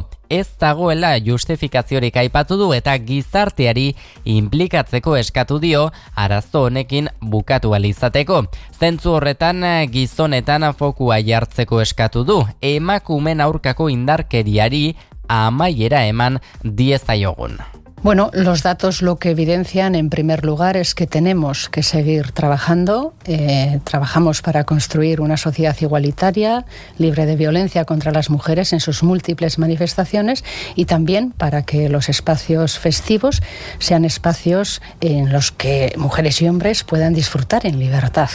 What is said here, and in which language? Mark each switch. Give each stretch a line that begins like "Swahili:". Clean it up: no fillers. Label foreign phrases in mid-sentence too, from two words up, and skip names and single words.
Basque: Ez dagoela justifikaziorik aipatu du eta gizarteari inplikatzeko eskatu dio arazo honekin bukatu ahal izateko. Zentzu horretan gizonetan fokua jartzeko eskatu du, emakumen aurkako indarkeriari amaiera eman diezaiogun.
Spanish: Bueno, los datos lo que evidencian en primer lugar es que tenemos que seguir trabajando. Trabajamos para construir una sociedad igualitaria, libre de violencia contra las mujeres en sus múltiples manifestaciones y también para que los espacios festivos sean espacios en los que mujeres y hombres puedan disfrutar en libertad.